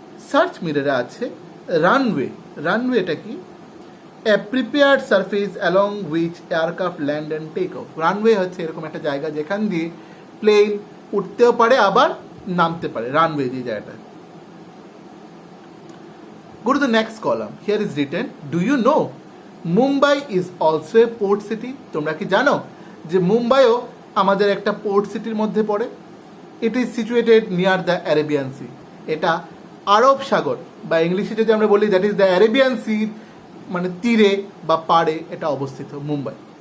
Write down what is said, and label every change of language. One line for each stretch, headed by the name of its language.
Bangla: Search মিররে আছে runway. রানওয়েটা কি?
English: A prepared surface along which aircraft land and take off.
Bangla: Runway হচ্ছে এরকম একটা জায়গা যেখান দিয়ে প্লেন উঠতেও পারে আবার নামতে পারে, রানওয়ে যে জায়গাটা।
English: Go to the next column. Here is written, do you know Mumbai is also a port city.
Bangla: তোমরা কি জানো যে মুম্বাইও আমাদের একটা পোর্ট সিটির মধ্যে পড়ে?
English: It is situated near the Arabian sea.
Bangla: এটা আরব সাগর বা ইংলিশে যদি আমরা বলি
English: that is the Arabian sea,
Bangla: মানে তীরে বা পাড়ে এটা অবস্থিত মুম্বাই।